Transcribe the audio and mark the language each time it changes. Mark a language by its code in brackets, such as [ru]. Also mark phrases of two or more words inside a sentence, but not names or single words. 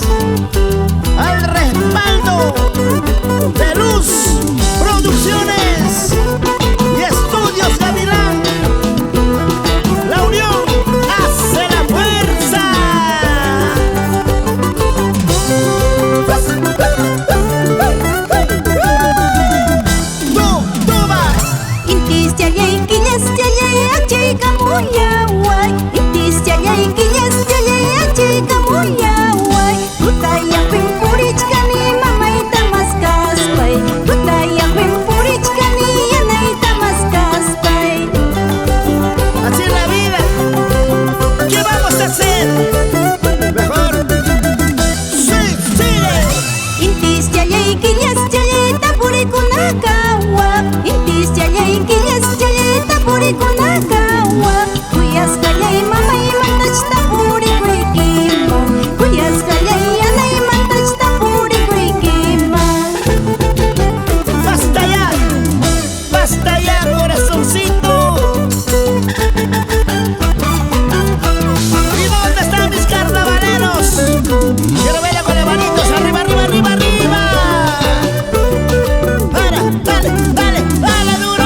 [es] al respaldo de Luz Producciones y Estudios Gavilán. La unión hace la fuerza. Tú vas. [qu] Intis jayay kilas jayay achay kamuyaway. Intis jayay kilas jayay achay kamuyaway. Tutayang pimpurich kani mamay tamas kaspay. Tutayang pimpurich kani yanay tamas kaspay. [es] Así es la vida. ¿Qué vamos a hacer? Mejor. Sí, sigue. [qu] Intis jayay kilas jayay tapuri kunakawa. Intis jayay kilas jayay tapuri kunakawa. Kuyas kayay mamay mantach tapuri kuikima. Kuyas kayay yanay mantach tapuri kuikima. [es] Basta ya, corazoncito. ¿Y dónde están mis carnavaleros? Quiero verla con las manitos arriba, arriba, arriba, arriba. Dale duro.